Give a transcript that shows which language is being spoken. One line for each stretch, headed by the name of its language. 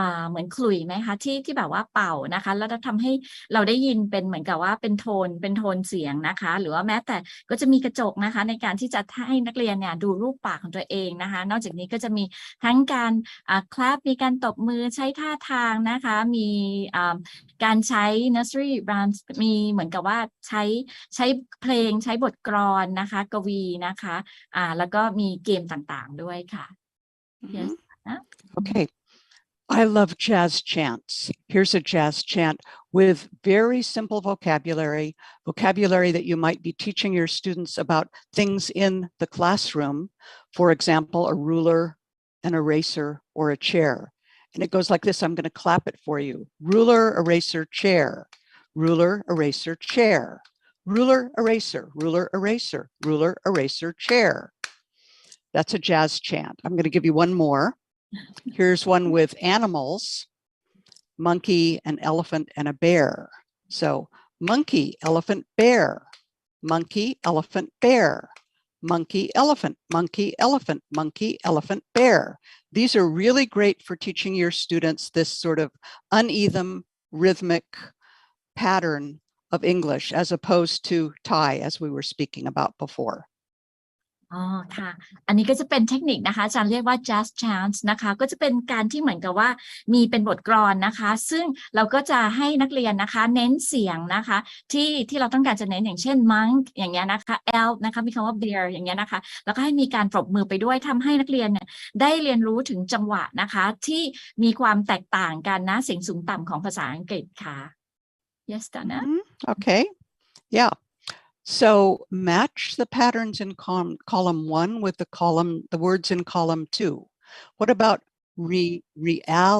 Thai: เหมือนขลุ่ยไหมคะที่แบบว่าเป่านะคะแล้วทำให้เราได้ยินเป็นเหมือนกับว่าเป็นโทนเสียงนะคะหรือว่าแม้แต่ก็จะมีกระจกนะคะในการที่จะให้นักเรียนเนี่ยดูรูปปากของตัวเองนะคะนอกจากนี้ก็จะมีทั้งการclap มีการตบมือใช้ท่าทางนะคะมีการใช้ nursery rhymes มีเหมือนกับว่าใช้เพลงใช้บทกลอนนะคะกวีนะคะแล้วก็มีเกมต่างๆด้วยค่ะ
English: yes Okay. I love jazz chants. Here's a jazz chant with very simple vocabulary that you might be teaching your students about things in the classroom. For example, a ruler, an eraser, or a chair. And it goes like this. I'm going to clap it for you. Ruler, eraser, chair. Ruler, eraser, chair. Ruler, eraser, ruler, eraser, ruler, eraser, chair. That's a jazz chant. I'm going to give you one more. Here's one with animals, monkey, an elephant, and a bear. So monkey, elephant, bear, monkey, elephant, bear, monkey, elephant, monkey, elephant, monkey, elephant, bear. These are really great for teaching your students this sort of uneven, rhythmic pattern of English as opposed to Thai, as we were speaking about before.
Thai: อ๋อค่ะอันนี้ก็จะเป็นเทคนิคนะคะอาจารย์เรียกว่า just chant นะคะก็จะเป็นการที่เหมือนกับว่ามีเป็นบทกลอนนะคะซึ่งเราก็จะให้นักเรียนนะคะเน้นเสียงนะคะที่เราต้องการจะเน้นอย่างเช่น monk อย่างเงี้ยนะคะ elf นะคะมีคำว่า bear อย่างเงี้ยนะคะแล้วก็ให้มีการปรบมือไปด้วยทำให้นักเรียนเนี่ยได้เรียนรู้ถึงจังหวะนะคะที่มีความแตกต่างกันนะเสียงสูงต่ำของภาษาอังกฤษค่ะ
English: yes
Thai: Donna
English: Okay, yeah. So match the patterns in column 1 with the words in column 2. What about reality?